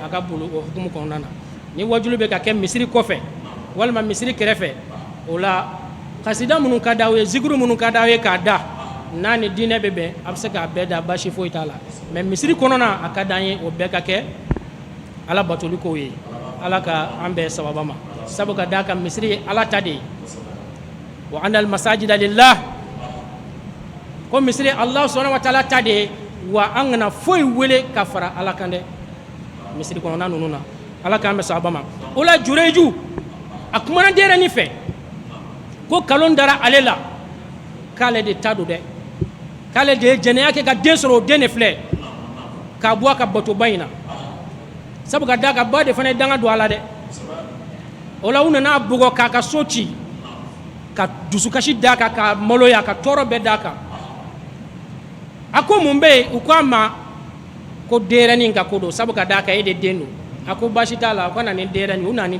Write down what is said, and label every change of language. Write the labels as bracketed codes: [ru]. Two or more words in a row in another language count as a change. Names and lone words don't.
[bm] a ka bolo o hukumu kɔnɔna na ni wajulu bɛ ka kɛ misiri kɔfɛ walima misiri kɛrɛfɛ o la kasida minnu ka d'aw ye zikuru minnu ka d'aw ye k'a da n'a ni diinɛ bɛ bɛn a bɛ se k'a bɛɛ da basi foyi t'a la mais misiri kɔnɔna a ka d'an ye o bɛɛ ka kɛ ala batoli kow ye ala ka an bɛɛ sababa ma sabu ka d'a kan misiri ye ala ta de ye [ar] وأن المساجد لله [bm] ko misiri [ar] الله سبحانه وتعالى [bm] ta de ye wa an kana foyi wele ka fara ala kan dɛ misiri kɔnɔna ninnu na ala k'an bɛ sababa ma o la jureju a kumana denyɛrɛnin fɛ ko kalon dara ale la k'ale de ta don dɛ k'ale de ye jɛnɛya kɛ ka den sɔrɔ o den de filɛ k'a bɔ a ka batoba in na sabu ka da ka ba de fana ye danga don a la dɛ o la u nana bugɔ k'a ka so ci ka dusukasi d'a kan ka maloya ka tɔɔrɔ bɛɛ d'a kan a ko mun bɛ yen u ko a ma ko denyɛrɛnin ka ko don sabu ka d'a kan e de den don a ko baasi t'a la a ko na ni denyɛrɛnin u nana ni